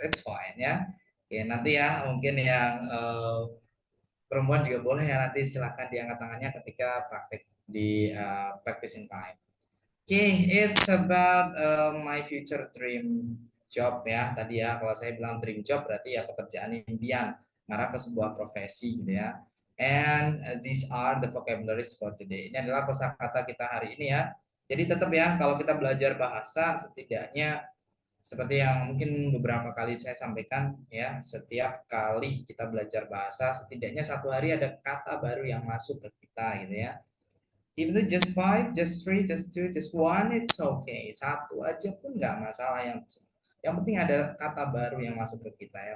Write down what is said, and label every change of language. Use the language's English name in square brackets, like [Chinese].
[English] It's fine, [Indonesian] ya. Oke, nanti ya mungkin yang perempuan juga boleh ya nanti silahkan diangkat tangannya ketika praktik di [English] practice in time. Okay, it's about my future dream job ya. [Indonesian] Tadi ya, kalau saya bilang dream job berarti ya pekerjaan impian, ngarah ke sebuah profesi gitu ya. [English] And these are the vocabularies for today. [Indonesian] Ini adalah kosakata kita hari ini ya. Jadi tetap ya, kalau kita belajar bahasa setidaknya seperti yang mungkin beberapa kali saya sampaikan ya, setiap kali kita belajar bahasa setidaknya satu hari ada kata baru yang masuk ke kita gitu ya. [English] Even though just five, just three, just two, just one, it's okay. [Indonesian] Satu aja pun nggak masalah. Yang penting ada kata baru yang masuk ke kita ya.